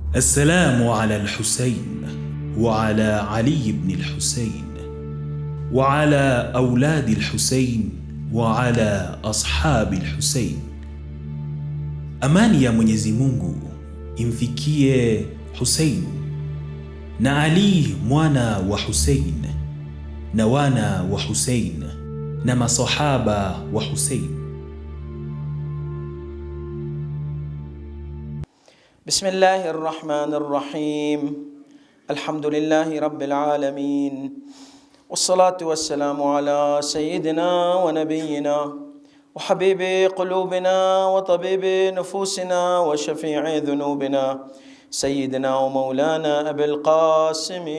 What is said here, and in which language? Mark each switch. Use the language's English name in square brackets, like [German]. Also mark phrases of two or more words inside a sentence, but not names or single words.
[Arabic] السلام على الحسين وعلى علي بن الحسين وعلى أولاد الحسين وعلى أصحاب الحسين. [Swahili] Amani ya Mwenyezi Mungu imfikie Hussein na Ali mwana wa Hussein na wana wa Hussein na masahaba wa Hussein. [Arabic] بسم الله الرحمن الرحيم الحمد لله رب العالمين والصلاة والسلام على سيدنا ونبينا وحبيب قلوبنا وطبيب نفوسنا وشفيع ذنوبنا سيدنا ومولانا أبي القاسم